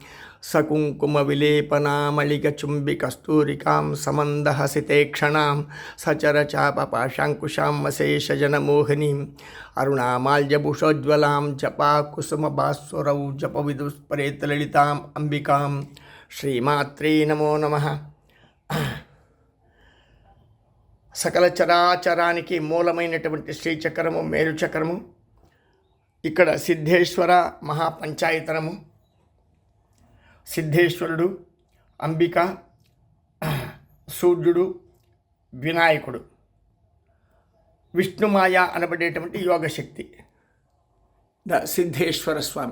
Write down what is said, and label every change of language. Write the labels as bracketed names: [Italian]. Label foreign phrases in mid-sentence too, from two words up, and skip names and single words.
[Sanskrit] सकुङ्कुमविलेपनामलिगचुम्बिकस्तूरिकां समन्दहसितेक्षणां सचरचापपाशाङ्कुशां वशेषजनमोहिनीं अरुणामाल्यभूषोज्ज्वलां जपाकुसुमभास्वरौ जपविदुस्परेतललिताम् अंबिकां శ్రీమాత్రే నమో నమః. [Telugu] సకల చరాచరానికి మూలమైనటువంటి శ్రీచక్రము మేరుచక్రము, ఇక్కడ సిద్ధేశ్వర మహాపంచాయతనము, సిద్ధేశ్వరుడు, అంబిక, సూర్యుడు, వినాయకుడు, విష్ణుమాయ అనబడేటువంటి యోగశక్తి ద సిద్ధేశ్వర స్వామి.